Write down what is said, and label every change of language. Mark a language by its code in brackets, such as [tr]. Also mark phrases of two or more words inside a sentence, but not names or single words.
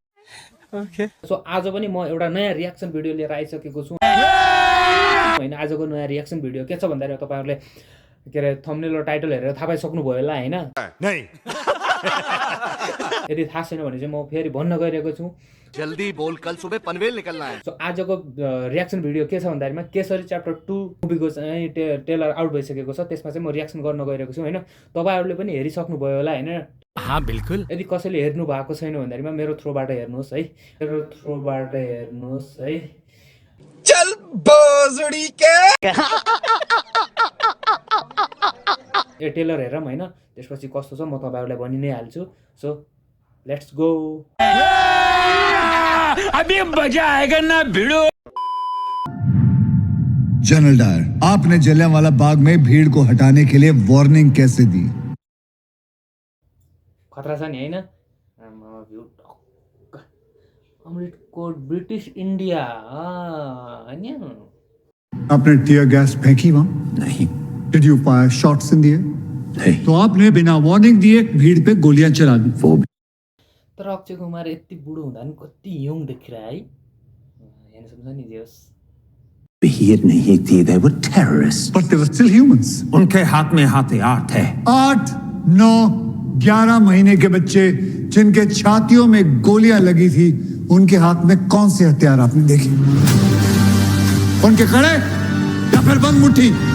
[ne] ओके, सो आज पनि म एउटा नयाँ [en] reaction video [ne] लिएर आइसकेको छु होइन। आजको नयाँ [en] reaction video [ne] के छ भन्दाखेरि तपाईँहरूले के अरे थम्बनेल र टाइटल हेरेर थाहा पाइसक्नुभयो होला होइन। यदि थाहा छैन भने चाहिँ म फेरि भन्न गइरहेको छु, [hi] जल्दी बोल, कल सुबह पनवेल निकलना है। [ne] सो आजको [en] reaction video [ne] के छ भन्दाखेरिमा केसरी च्याप्टर 2 मुभीको चाहिँ [en] trailer out [ne] भइसकेको छ। त्यसमा चाहिँ म रियाक्सन गर्न गइरहेको छु होइन। तपाईँहरूले पनि हेरिसक्नुभयो होला होइन। [hi] हाँ बिल्कुल। [ne] यदि कसैले हेर्नु भएको छैन भन्दाखेरिमा मेरो थ्रोबाट हेर्नुहोस् है, मेरो थ्रोबाट हेर्नुहोस् है। [hi] चल बोजड़ी के [ne] यो ट्रेलर हेरौँ होइन, त्यसपछि कस्तो छ म तपाईँहरूलाई भनि नै हाल्छु। [en] so let's go. [hi] अभी मजा आएगा ना भिड़ो। जनरल डायर, आपने जलियांवाला बाग में भीड़ को हटाने के लिए वार्निंग कैसे दी? [ne] खतरा छ नि होइन। अमृत कोड ब्रिटिश इंडिया होइन। [hi] आपने [en] tear gas [hi] फेंकी वहां? नहीं। [en] did you fire shots in the air? [hi] नहीं। तो आपने बिना वार्निंग दिए भीड़ पे गोलियां चला दी। वो [ne] तर अक्षय कुमार यति बुढो हुँदा नि कति यङ देखिरह है। हेर्नु सक्छ नि जे होस्। [hi] भीड़ नहीं थी, [en] they were terrorists. But they were still humans. [hi] उनके हाथ में हथियार थे। 8, 9, 11 महीने के बच्चे जिनके छातियों में गोलियां लगी थी, उनके हाथ में कौन से हथियार आपने देखे? उनके खड़े या फिर बंद मुट्ठी?